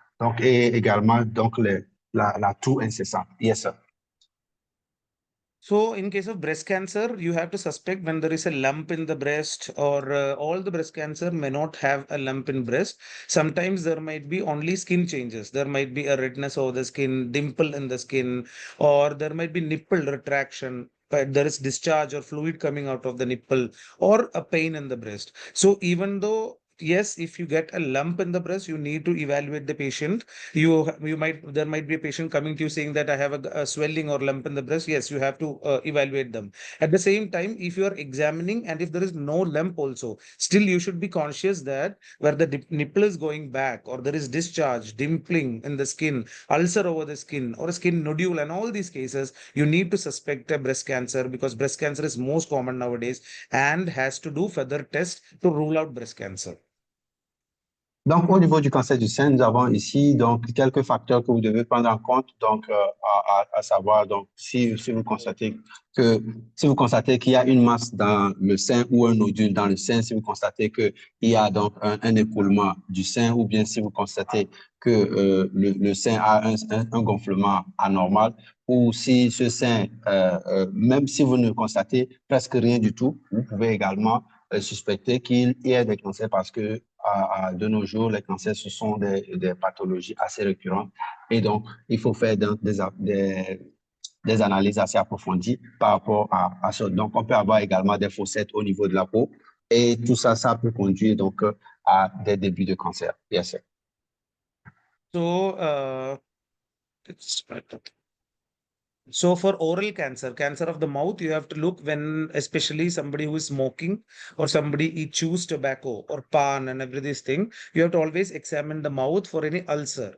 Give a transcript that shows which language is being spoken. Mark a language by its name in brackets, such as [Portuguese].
[French] Donc, et également, donc, la toux incessante. [English] Yes, sir. So in case of breast cancer, you have to suspect when there is a lump in the breast, or all the breast cancer may not have a lump in breast. Sometimes there might be only skin changes. There might be a redness over the skin, dimple in the skin, or there might be nipple retraction. But there is discharge or fluid coming out of the nipple, or a pain in the breast. So even though yes, if you get a lump in the breast, you need to evaluate the patient. There might be a patient coming to you saying that I have a swelling or lump in the breast. Yes, you have to evaluate them. At the same time, if you are examining and if there is no lump also, still you should be conscious that where the nipple is going back, or there is discharge, dimpling in the skin, ulcer over the skin, or a skin nodule, and all these cases, you need to suspect a breast cancer, because breast cancer is most common nowadays and has to do further tests to rule out breast cancer. [French] Donc, au niveau du cancer du sein, nous avons ici donc quelques facteurs que vous devez prendre en compte. Donc, à savoir, donc, si vous constatez qu'il y a une masse dans le sein ou un nodule dans le sein, si vous constatez qu'il y a donc un écoulement du sein, ou bien si vous constatez que le sein a un gonflement anormal, ou si ce sein, même si vous ne constatez presque rien du tout, vous pouvez également suspecter qu'il y ait des cancers parce que de nos jours, les cancers, ce sont des pathologies assez récurrentes. Et donc, il faut faire des analyses assez approfondies par rapport à ça. Donc, on peut avoir également des fossettes au niveau de la peau. Et tout ça, ça peut conduire donc à des débuts de cancer. Bien sûr. [English] So, so for oral cancer, cancer of the mouth, you have to look when, especially somebody who is smoking or somebody he chews tobacco or pan and every this thing, you have to always examine the mouth for any ulcer.